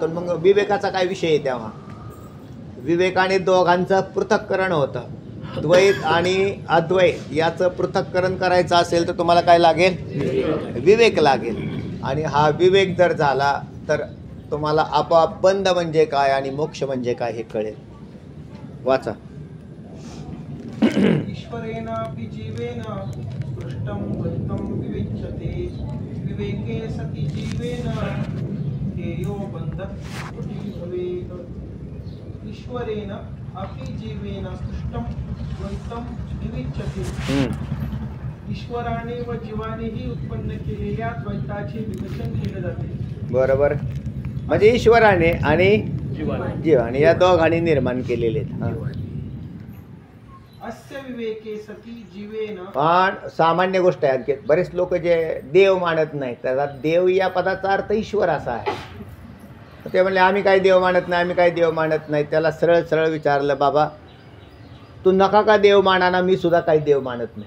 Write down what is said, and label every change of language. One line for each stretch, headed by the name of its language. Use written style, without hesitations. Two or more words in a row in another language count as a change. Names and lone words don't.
Marathi: मग विवेकाचा काय विषय आहे तेव्हा? विवेकाने दोघांचं पृथक्करण होतं. द्वैत आणि अद्वैत याचं पृथक्करण करायचं असेल तर तुम्हाला काय लागेल? विवेक लागेल. आणि हा विवेक जर झाला तर तुम्हाला आपोआप बंध म्हणजे काय आणि मोक्ष म्हणजे काय हे कळेल. वाचा.
Sanskrit: ईश्वरेणापि जीवेन सृष्टं द्वैतं विविच्यते विवेके सति जीवेन हेयो बन्धः स्फुटी भवेत्. ईश्वरेण अपि जीवेन सृष्टं द्वैतं विविच्यते.
Marathi: ईश्वराने व जीवानेही उत्पन्न केलेल्या द्वैताचे विवेचन केले जाते. बरोबर. म्हणजे ईश्वराने आणि जीवाने या दोघांनी निर्माण केलेले आहेत.
Sanskrit: अस्य विवेके सती जीवेन.
Marathi: पण सामान्य गोष्ट आहे. आणखी बरेच लोक जे देव मानत नाही त्याला देव या पदाचा अर्थ ईश्वर असा आहे. ते म्हणले आम्ही काही देव मानत नाही, आम्ही काही देव मानत नाही. त्याला सरळ सरळ विचारलं, बाबा तू नका का देव मानाना, मी सुद्धा काही देव मानत नाही.